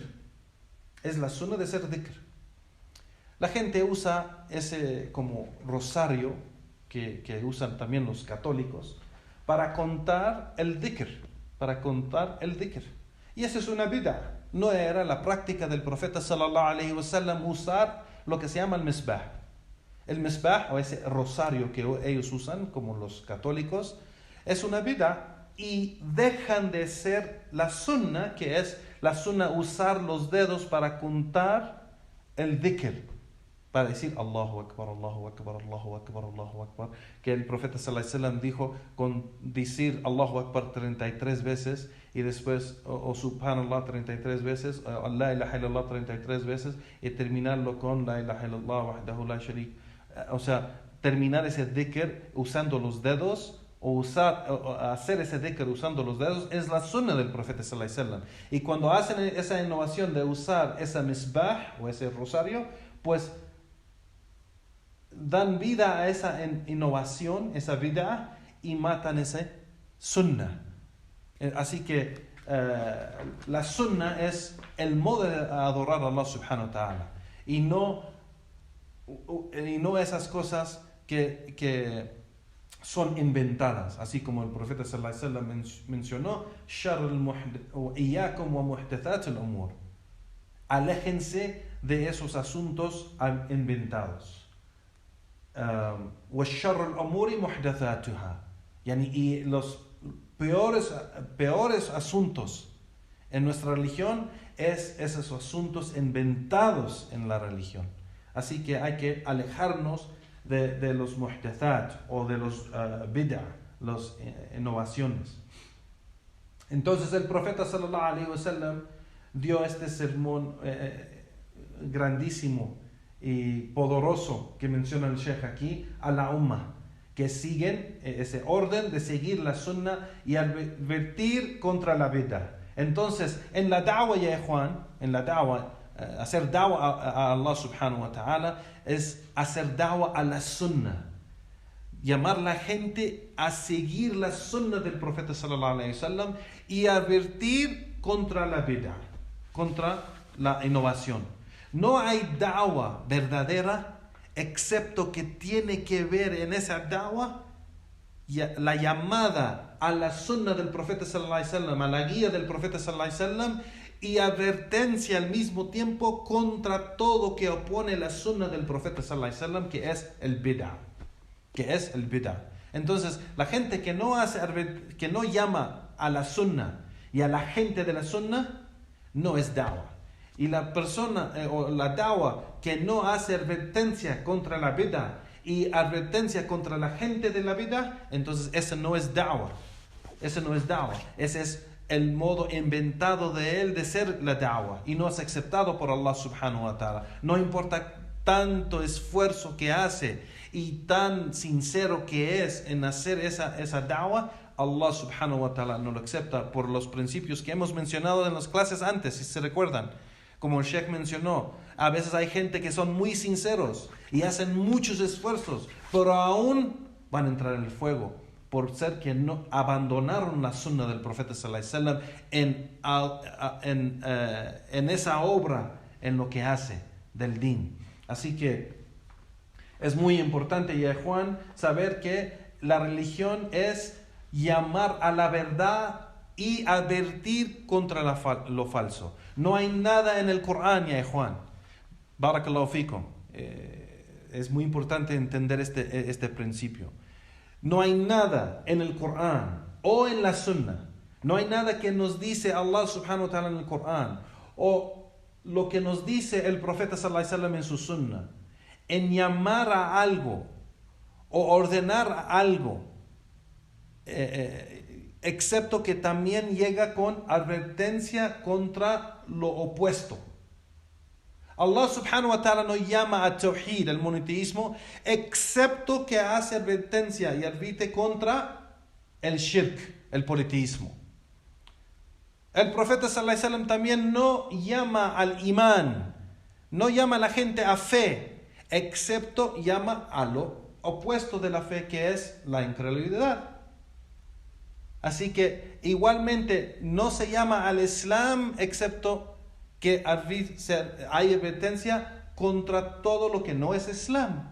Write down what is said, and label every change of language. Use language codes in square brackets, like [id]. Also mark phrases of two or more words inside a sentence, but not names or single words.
[es] Es la sunna de ser dhikr. La gente usa ese como rosario que usan también los católicos para contar el dhikr. Y eso es una bid'ah. No era la práctica del profeta [ar] صلى الله عليه وسلم [es] usar lo que se llama el misbah. El misbah, o ese rosario que ellos usan, como los católicos, es una bid'ah, y dejan de ser la sunna, que es la sunna usar los dedos para contar el dhikr, para decir [ar] الله أكبر، الله أكبر، الله أكبر، الله أكبر, [es] que el profeta [ar] صلى الله عليه وسلم [es] dijo con decir [ar] الله أكبر [es] 33 veces, y después o Subhanallah 33 veces, [ar] لا إله إلا الله [es] 33 veces, y terminarlo con [ar] لا إله إلا الله وحده لا شريك. [es] O sea, terminar ese dhikr usando los dedos, o hacer ese dhikr usando los dedos, es la sunna del profeta [ar] صلى الله عليه وسلم. [es] Y cuando hacen esa innovación de usar esa misbah o ese rosario, pues dan vida a esa innovación, esa vida, y matan ese sunnah. Así que la sunnah es el modo de adorar a [ar] الله سبحانه وتعالى, [es] y no esas cosas que son inventadas, así como el profeta [ar] صلى الله عليه وسلم [es] mencionó: [ar] إياكم ومحدثات الأمور, [es] aléjense de esos asuntos inventados. [ar] وَالشَّرُّ الْأُمُورِ مُحْدَثَاتُهَا, [es] y los peores asuntos en nuestra religión es esos asuntos inventados en la religión. Así que hay que alejarnos de los muhdathat o de los bid'ah, las innovaciones. Entonces el profeta [ar] صلى الله عليه وسلم [es] dio este sermón grandísimo y poderoso que menciona el Sheikh aquí a la umma, que siguen ese orden de seguir la sunnah y advertir contra la bid'ah. Entonces, en la da'wa, ya Juan, en la da'wa, hacer da'wa a [ar] الله سبحانه وتعالى [es] es hacer da'wa a la sunnah, llamar a la gente a seguir la sunnah del profeta [ar] صلى الله عليه وسلم [es] y advertir contra la bid'ah, contra la innovación. No hay da'wa verdadera excepto que tiene que ver en esa da'wa la llamada a la sunnah del profeta [ar] صلى الله عليه وسلم, [es] a la guía del profeta [ar] صلى الله عليه وسلم, [es] y advertencia al mismo tiempo contra todo que opone la sunnah del profeta [ar] صلى الله عليه وسلم, [es] que es el bid'ah. Entonces, la gente que no llama a la sunnah y a la gente de la sunnah no es da'wa. Y la persona o la da'wa que no hace advertencia contra la bid'ah y advertencia contra la gente de la bid'ah, entonces ese no es da'wa. Ese es el modo inventado de él de ser la da'wa, y no es aceptado por [ar] الله سبحانه وتعالى. [es] No importa tanto esfuerzo que hace y tan sincero que es en hacer esa da'wa, [ar] الله سبحانه وتعالى [es] no lo acepta por los principios que hemos mencionado en las clases antes, si se recuerdan. Como el Sheikh mencionó, a veces hay gente que son muy sinceros y hacen muchos esfuerzos, pero aún van a entrar en el fuego por ser que no abandonaron la sunnah del profeta [ar] صلى الله عليه وسلم [es] en esa obra, en lo que hace del din. Así que es muy importante, ya Juan, saber que la religión es llamar a la verdad y advertir contra lo falso. No hay nada en el Corán, ya Juan. [ar] بارك الله فيكم. [es] Es muy importante entender este principio. No hay nada en el Corán o en la Sunnah. No hay nada que nos dice [ar] الله سبحانه وتعالى [es] en el Corán o lo que nos dice el profeta [ar] صلى الله عليه وسلم [es] en su Sunnah, en llamar a algo o ordenar algo, excepto que también llega con advertencia contra lo opuesto. [ar] الله سبحانه وتعالى [es] no llama a tawhid, al monoteísmo, excepto que hace advertencia y advierte contra el shirk, el politeísmo. El profeta [ar] صلى الله عليه وسلم [es] también no llama al imán, no llama a la gente a fe, excepto llama a lo opuesto de la fe, que es la incredulidad. Así que igualmente no se llama al Islam excepto que hay advertencia contra todo lo que no es Islam.